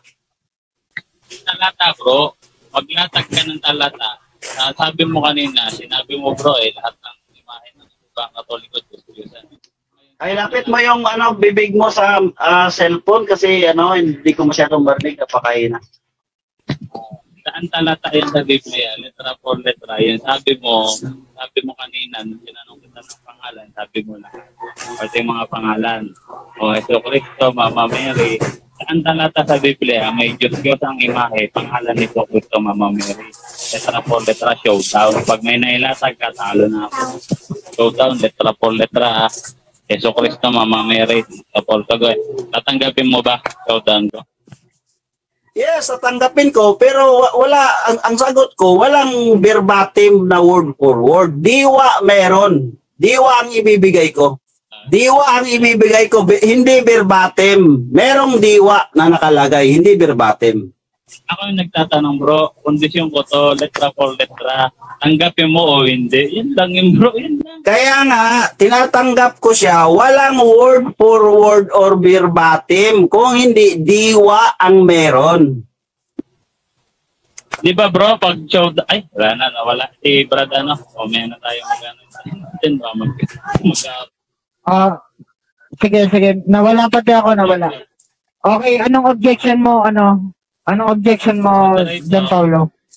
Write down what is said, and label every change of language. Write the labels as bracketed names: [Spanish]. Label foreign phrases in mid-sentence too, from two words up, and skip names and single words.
[Filipino] Talata bro, maglatag ka ng talata. Sabi mo kanina, sinabi mo bro lahat ng imahe ng simbahang Katoliko, Diyos-Diyosan. Ay, lapit mo yung bibig mo sa cellphone kasi hindi ko masyadong marinig, napakaina. Saan talata yan sa Biblia? [Spanish] Letra por letra. [Filipino] Yan sabi mo kanina, nung tinanong kita ng pangalan, sabi mo lahat. Pati mga pangalan. Hesus Kristo, Mama Mary. Saan talata sa Biblia? May Diyos ang imahe, pangalan ni Hesus Kristo, Mama Mary. [Spanish] Letra por letra, [Filipino] showdown. Pag may nailatag ka, talo na ako. Showdown, [Spanish] letra por letra. [Filipino] Hesus Kristo, Mama Mary. Tatanggapin mo ba? Showdown ko. Yes, tatanggapin ko, pero wala, ang sagot ko, walang verbatim na [English] word for word. [Filipino] Diwa meron. Diwa ang ibibigay ko. Hindi verbatim. Merong diwa na nakalagay, hindi verbatim. Ako yung nagtatanong bro, kondisyon ko to, [Spanish] letra por letra. [Filipino] tanggapin mo o hindi. Yun lang yun, bro. Yun lang. Kaya nga, tinatanggap ko siya, walang [English] word for word [Filipino] or verbatim. Kung hindi, diwa ang meron. Di ba, bro, pag show, ay, wala na, nawala. Si Brad, may na tayo mag-ano. Din ba, Sige. Nawala pati ako, nawala. Okay, anong objection mo, Anong objection mo, John Paulo?